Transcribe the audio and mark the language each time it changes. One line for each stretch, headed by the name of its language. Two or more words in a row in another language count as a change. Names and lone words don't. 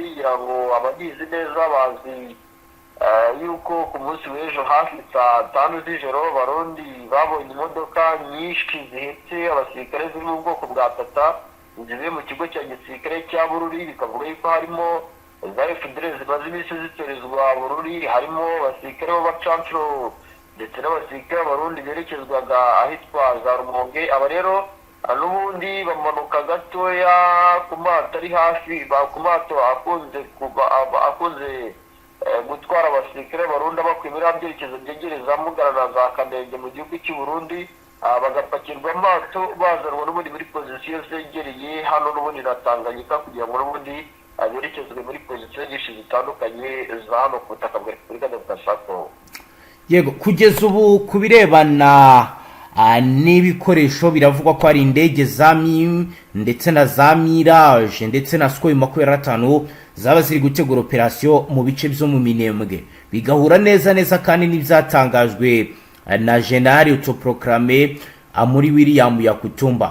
Kinyarwanda: Kugira ngo abagizi neza bazi yuko ku munsi w'ejo hafi saa 5 z'ijoro Abarundi babonye imodoka nyinshi zihetse abasirikare ziri mu bwoko bwa Tata zivuye mu kigo cya gisirikare cya Bururi, bikavuga yuko harimo za FDLR zimaze iminsi zitorezwa Bururi, harimo abasirikare b'abacancuro ndetse n'abasirikare b'abarundi berekezwaga ahitwa za Rumonge. Aba rero n'ubundi bamanuka gatoya ku mato ari hafi, ku mato akunze gutwara abasirikare b'abarundi bakwimira byerekezo byegereza Mugara na za Kanenge mu gihugu cy'u Burundi, bagapakirwa amato bazanwa n'ubundi muri pozisiyo zegereye hano n'ubundi na Tanganyika, kugira ngo n'ubundi aberekezwe muri pozisiyo nyinshi zitandukanye za hano ku butaka bwa Repubulika Demokarasi ya Kongo. Yego, kugeza ubu kubirebana n'ibikoresho biravugwa ko ari indege za MIM ndetse na za Mirage ndetse na Sukhoi 25 zaba ziri gutegura operasiyo mu bice byo mu Minembwe, bigahura neza kandi n'ibyatangajwe na
French: General autoproclamé
Kinyarwanda: muri William Yakutumba.